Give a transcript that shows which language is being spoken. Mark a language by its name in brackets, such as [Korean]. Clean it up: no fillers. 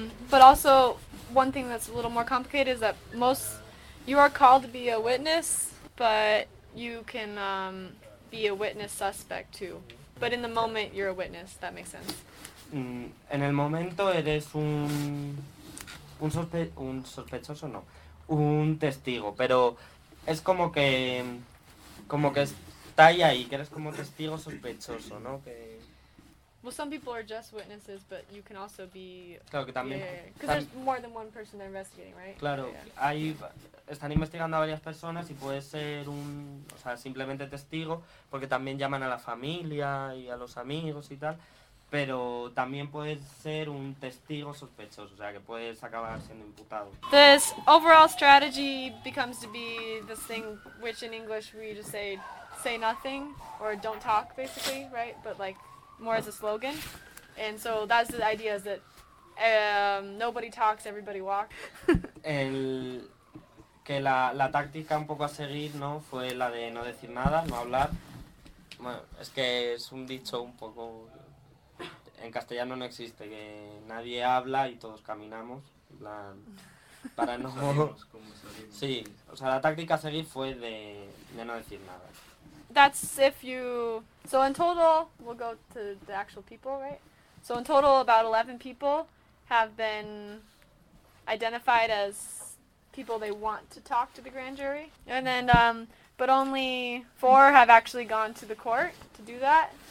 [English] But also, one thing that's a little more complicated is that most, you are called to be a witness, but you can be a witness suspect too. But in the moment, you're a witness. That makes sense. [Spanish] En el momento eres un sospechoso, no, un testigo, pero es como que está ahí, que eres como testigo sospechoso, ¿no? Que [English] Well, some people are just witnesses, but you can also be... [Spanish] Claro, que también... [English] Because yeah. there's more than one person they're investigating, right? [Spanish] Claro, yeah. hay... Están investigando a varias personas y puede ser un... O sea, simplemente testigo, porque también llaman a la familia y a los amigos y tal, pero también puede ser un testigo sospechoso, o sea, que puedes acabar siendo imputado. [English] This overall strategy becomes to be this thing which in English we just say, say nothing, or don't talk, basically, right? But like... more as a slogan, and so that's the idea, is that nobody talks, everybody walks. [Spanish] El que la táctica un poco a seguir, ¿no?, fue la de no decir nada, no hablar. Bueno, es que es un dicho un poco, en castellano no existe, que nadie habla y todos caminamos, para no... Sí, o sea, la táctica a seguir fue de no decir nada. [English] That's if you... So in total, we'll go to the actual people, right? So in total, about 11 people have been identified as people they want to talk to the grand jury. And then, but only 4 have actually gone to the court to do that.